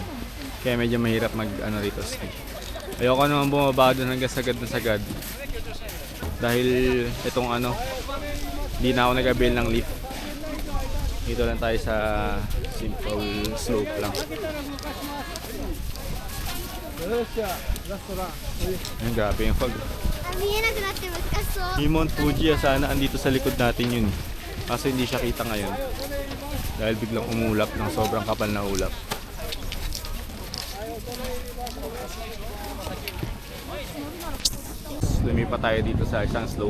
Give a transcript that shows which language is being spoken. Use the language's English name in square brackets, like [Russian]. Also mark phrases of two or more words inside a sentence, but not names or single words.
[Filipino] Kaya medyo mahirap mag rito ski. Ayoko naman bumaba doon hanggang sagad na sagad. Dahil itong ano, hindi na ako nag-avail ng lift. Dito lang tayo sa [English] simple slope [Filipino] lang. Ayun, grabe yung fog. [Japanese] 見えなくなって難しそう。 [Filipino] Yung Mount Fuji, sana andito sa likod natin yun. Kaso hindi siya kita ngayon. Dahil biglang umulap ng sobrang kapal na ulap. Lumipat tayo dito sa isang slope.